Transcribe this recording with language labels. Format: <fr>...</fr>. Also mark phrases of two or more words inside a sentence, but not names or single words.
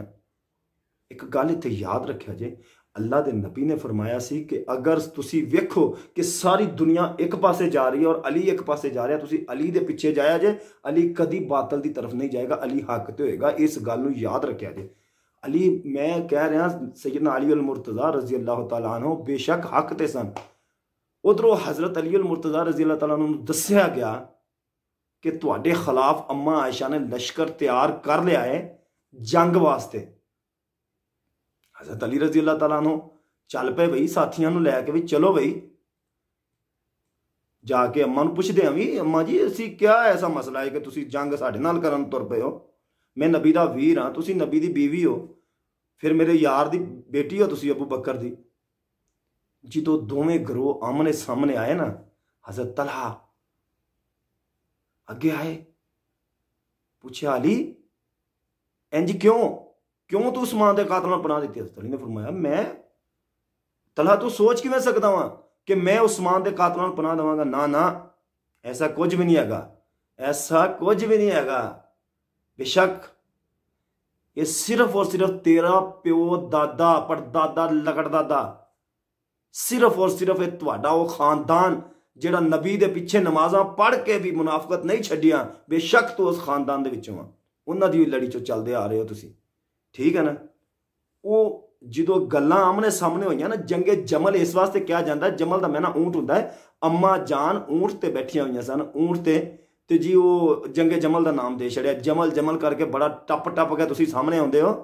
<pa>ਏਕ ਗੱਲ ਇੱਥੇ ਯਾਦ ਰੱਖਿਆ ਜੇ, ਅੱਲਾਹ ਦੇ ਨਬੀ ਨੇ ਫ਼ਰਮਾਇਆ ਸੀ ਕਿ ਅਗਰ ਤੁਸੀ ਵੇਖੋ ਕਿ ਸਾਰੀ ਦੁਨੀਆ ਏਕ ਪਾਸੇ ਜਾ ਰਹੀ ਹੈ ਔਰ ਅਲੀ ਏਕ ਪਾਸੇ ਜਾ ਰਿਹਾ, ਤੁਸੀ ਅਲੀ ਦੇ ਪਿੱਛੇ ਜਾਇਆ ਜੇ, ਅਲੀ ਕਦੀ ਬਾਤਲ ਦੀ ਤਰਫ਼ ਨਹੀਂ ਜਾਏਗਾ, ਅਲੀ ਹੱਕ ਤੇ ਹੋਏਗਾ। ਇਸ ਗੱਲ ਨੂੰ ਯਾਦ ਰੱਖਿਆ ਜੇ। ਅਲੀ, ਮੈਂ ਕਹਿ ਰਿਹਾ ਸੈਯਦਨਾ ਅਲੀ ਅਲ ਮੁਰਤਜ਼ਾ ਰਜ਼ੀ ਅੱਲਾਹ ਤਆਲਾ ਅਨਹੁ ਬੇਸ਼ਕ ਹੱਕ ਤੇ ਸਨ। ਉਧਰੋਂ ਹਜ਼ਰਤ ਅਲੀ ਅਲ ਮੁਰਤਜ਼ਾ ਰਜ਼ੀ ਅੱਲਾਹ ਤਆਲਾ ਅਨਹੁ ਨੂੰ ਦੱਸਿਆ ਗਿਆ ਕਿ ਤੁਹਾਡੇ ਖ਼ਿਲਾਫ਼ ਅੰਮਾ ਆਇਸ਼ਾ ਨੇ ਲਸ਼ਕਰ ਤਿਆਰ ਕਰ ਲਿਆ ਹੈ ਜੰਗ ਵਾਸਤੇ। ਹਜ਼ਰਤ ਅਲੀ ਰਜ਼ੀ ਅੱਲਾਹ ਤਆਲਾ ਅਨਹੁ ਚੱਲ ਪੇ ਬਈ ਸਾਥੀਓਂ ਨੂੰ ਲੈਕੇ ਭੀ ਚੱਲੋ ਬਈ, ਜਾਕੇ ਅੰਮਾ ਨੂੰ ਪੁੱਛਦੇ ਹੈਂ ਭੀ, ਅੰਮਾ ਜੀ ਅਸੀ ਕਿਆ ਐਸਾ ਮਸਲਾ ਹੈ ਕਿ ਤੁਸੀ ਜੰਗ ਸਾਡੇ ਨਾਲ ਕਰਨ ਤੁਰ ਪੇ ਹੋ? ਮੈਂ ਨਬੀ ਦਾ ਵੀਰ ਹਾਂ, ਤੁਸੀ ਨਬੀ ਦੀ ਬੀਵੀ ਹੋ, ਫਿਰ ਮੇਰੇ ਯਾਰ ਦੀ ਬੇਟੀ ਹੋ ਤੁਸੀ ਅਬੂ ਬਕਰ ਦੀ। ਜੋ ਦੋਵੇਂ ਗਰੋਹ ਆਮ੍ਹਣੇ ਸਾਮ੍ਹਣੇ ਆਏ ਨਾ, ਹਜ਼ਰਤ ਤਲਹਾ ਅੱਗੇ ਆਏ, ਪੁੱਛਾ ਅਲੀ ਇੰਜ ਕਿਉਂ ਕਿਉਂ ਤੂੰ ਉਸਮਾਨ ਦੇ ਕਾਤਲ ਨੂੰ ਪਨਾਹ ਦੀ? ਹਜ਼ਰਤ ਅਲੀ ਨੇ ਫ਼ਰਮਾਇਆ ਮੈਂ ਤਲਹਾ ਤੂੰ ਸੋਚ ਕਿਵੇਂ ਸਕਦਾ ਵਾਂ ਕਿ ਮੈਂ ਉਸਮਾਨ ਦੇ ਕਾਤਲ ਨੂੰ ਪਨਾਹ ਦੇਵਾਂਗਾ? ਨਾ ਨਾ, ਐਸਾ ਕੁਝ ਭੀ ਨਹੀਂ ਹੈਗਾ, ਐਸਾ ਕੁਝ ਭੀ ਨਹੀਂ ਹੈਗਾ। ਬੇਸ਼ਕ ਯੇ ਸਿਰਫ਼ ਔਰ ਸਿਰਫ਼ ਤੇਰਾ ਪਿਓ ਦਾਦਾ ਪੜਦਾਦਾ ਲਕੜਦਾਦਾ, ਸਿਰਫ਼ ਔਰ ਸਿਰਫ਼ ਯੇ ਤੁਹਾਡਾ ਵੋ ਖ਼ਾਨਦਾਨ ਜਿਹੜਾ ਨਬੀ ਦੇ ਪਿੱਛੇ ਨਮਾਜ਼ਾਂ ਪੜ੍ਹ ਕੇ ਭੀ ਮੁਨਾਫ਼ਕਤ ਨਹੀਂ ਛੱਡੀਆਂ, ਬੇਸ਼ਕ ਤੂੰ ਉਸ ਖ਼ਾਨਦਾਨ ਦੇ ਵਿਚੋਂ ਆ, ਉਨ੍ਹਾਂ ਦੀ ਲੜੀ ਚੋਂ ਚੱਲਦੇ ਆ ਰਹੇ ਹੋ ਤੁਸੀ, ਠੀਕ ਹੈ ਨਾ। ਵੋ ਜੋ ਗੱਲਾਂ ਆਮ੍ਹਣੇ ਸਾਮ੍ਹਣੇ ਹੋਈਆਂ ਨਾ, ਜੰਗੇ ਜਮਲ ਇਸ ਵਾਸਤੇ ਕਹਾ ਜਾਤਾ ਹੈ, ਜਮਲ ਦਾ ਮਾਇਨਾ ਊਂਠ ਹੁੰਦਾ ਹੈ, ਅੰਮਾ ਜਾਨ ਊਂਠ ਤੇ ਬੈਠੀਆਂ ਹੋਈ ਸਨ, ਊਂਠ ਤੇ ਜੀ ਵੋ ਜੰਗੇ ਜਮਲ ਕਾ ਨਾਮ ਦੇ ਛੱਡਿਆ, ਜਮਲ ਜਮਲ ਕਰਕੇ ਬੜਾ ਟੱਪ ਟੱਪ ਕੇ ਤੁਸੀ ਸਾਮ੍ਹਣੇ ਆਉਂਦੇ ਹੋ।</pa>